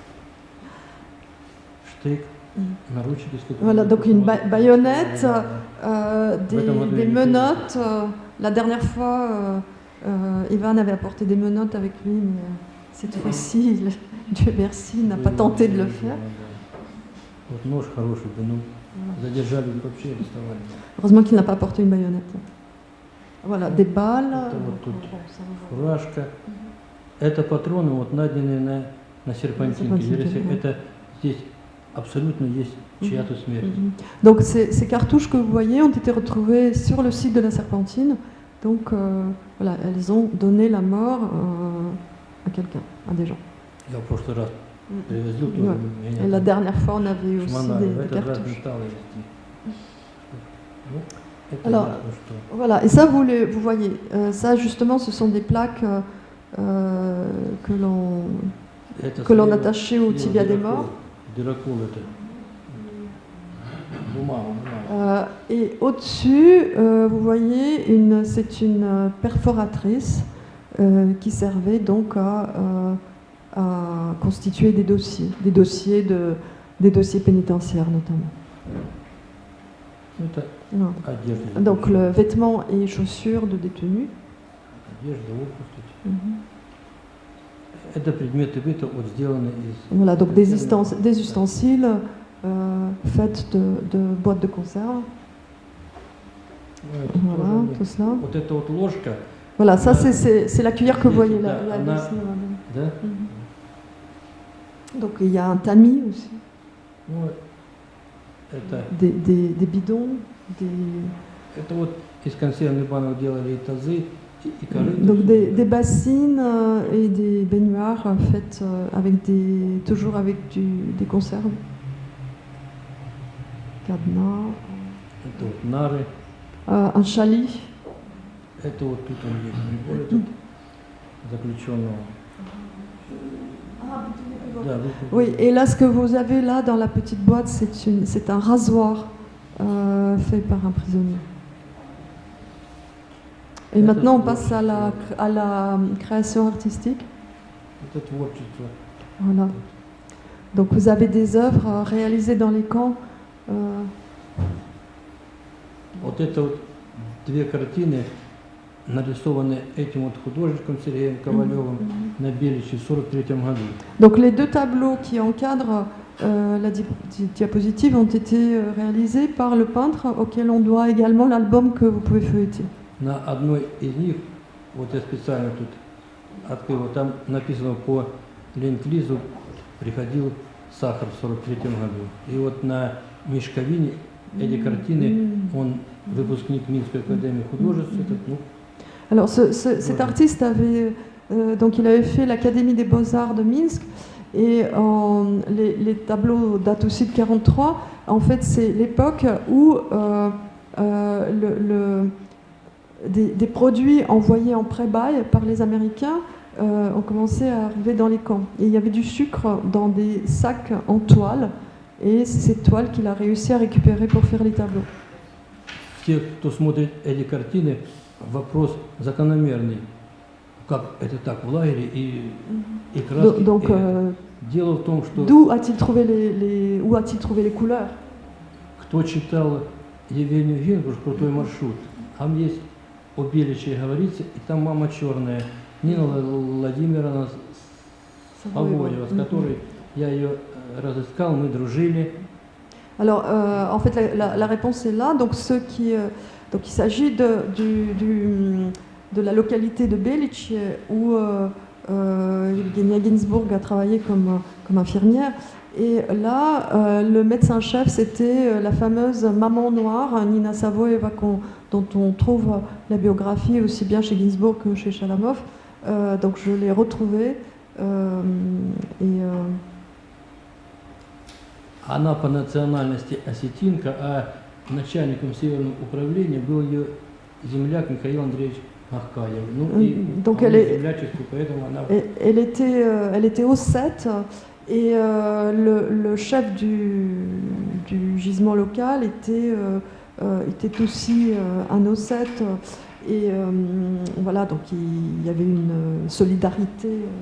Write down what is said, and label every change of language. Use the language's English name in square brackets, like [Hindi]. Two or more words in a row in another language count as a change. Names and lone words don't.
[Russian] Штык, наручники, с которыми. [French] Voilà, donc une baïonnette, des modèle, menottes. La dernière fois, Ivan avait apporté des menottes avec lui, mais cette fois-ci, Dieu merci, il n'a pas tenté de le faire. [Russian] Вот нож хороший, да ну. Задержали, вообще арестовали. [French] Heureusement qu'il n'a pas apporté une baïonnette. Voilà, des balles. [Russian] Это вот тут [French] Bon, ça va. [Russian] фуражка. Это патроны, вот найденные на серпантинке. Серпантинке, да. Это здесь абсолютно есть чья-то смерть. [French] Donc ces cartouches que vous voyez ont été retrouvées sur le site de la Serpentine. Donc voilà, elles ont donné la mort à quelqu'un, à des gens. [Russian] Я в прошлый раз привозил [French] Ouais. [Russian] тоже. [French] Et la dernière fois, on avait aussi [Russian] шмонали. В [French] des [Russian] этот раз не [French] cartouches. [Russian] стало вести. Ну, это [French] Alors, [Russian] ясно, что. [French] Voilà, et ça, vous voyez, ça justement, ce sont des plaques que [Russian] Это [French] l'on [Russian] слева- [French] attachait au [Russian] слева [French] tibia des [Russian] дырокол. [French] morts. [Russian] Дырокол это. Бумага. [French] Et au-dessus, vous voyez, c'est une perforatrice qui servait donc à constituer des dossiers pénitentiaires notamment. [Russian] Это [French] Non. [Russian] одежда. [French] Donc le vêtement et chaussures de détenus. [Russian] Одежда, обувь, кстати. Mhm. Это предметы быта вот сделаны из. [French] Voilà, donc des ustensiles faits de boîtes de conserve. [Russian] Ну, это [French] Voilà, [Russian] тоже [French] tout cela. [Russian] Вот эта вот ложка, [French] Voilà, ça c'est la cuillère que vous voyez là. [Russian] Да, [French] là, [Russian] она- [French] ici, voilà. [Russian] да? Mhm. [French] Donc il y a un tamis aussi, [Russian] Ну, это [French] des bidons, [Russian] это вот из консервных банок делали и тазы, и корыто. [French] donc des bassines et des baignoires faites toujours avec des conserves. Cadenas, [Russian] Это вот нары. [French] un chalit. [Russian] Это вот тут он есть прибор этот заключенного. Да, [French] Oui, et là ce que vous avez là dans la petite boîte, c'est un rasoir fait par un prisonnier. Et maintenant on passe à la création artistique. [Russian] Это творчество. [French] Voilà. Donc vous avez des œuvres réalisées dans les camps [Russian] Вот это вот две картины, нарисованы этим вот художником Сергеем Ковалевым на Беличе в 1943 году. [French] Donc les deux tableaux qui encadrent la diapositive ont été réalisés par le peintre auquel on doit également l'album que vous pouvez feuilleter. [Russian] На одной из них, вот я специально тут открыл, вот там написано по Ленд-Лизу приходил сахар в 1943 году. И вот на мешковине эти картины, он выпускник Минской академии художеств, этот, ну, [French] Alors cet artiste avait donc il avait fait l'Académie des Beaux-Arts de Minsk et les tableaux datent aussi de 1943. En fait, c'est l'époque où des produits envoyés en pré-bail par les Américains ont commencé à arriver dans les camps. Et il y avait du sucre dans des sacs en toile et c'est cette toile qu'il a réussi à récupérer pour faire les tableaux. [Russian] Те, кто смотрит эти картины, вопрос закономерный. Как это так в лагере и краски. [French] Donc, [Russian] дело в том, что [French] d'où a-t-il trouvé où a-t-il trouvé les couleurs? [Russian] кто читал Евгению Гинкуш «Крутой маршрут», там есть о Беличе говорится, и там мама черная, Нина Владимировна Савоева, с которой я ее разыскал, мы дружили. [French] Alors, en fait, la réponse est là. Donc, donc il s'agit de la localité de Belice où Evgenia Ginsburg a travaillé comme infirmière. Et là, le médecin-chef, c'était la fameuse maman noire, Nina Savoyeva, dont on trouve la biographie aussi bien chez Ginsburg que chez Chalamov. Donc, je l'ai retrouvée. [Russian] Она по национальности осетинка, а начальником Северного управления был ее земляк Михаил Андреевич Махкаев. Ну и [French] donc [Russian] землячеству, поэтому она... [French] Elle était ossète et le chef du gisement local était aussi un ossète. Et voilà, donc il y avait une solidarité.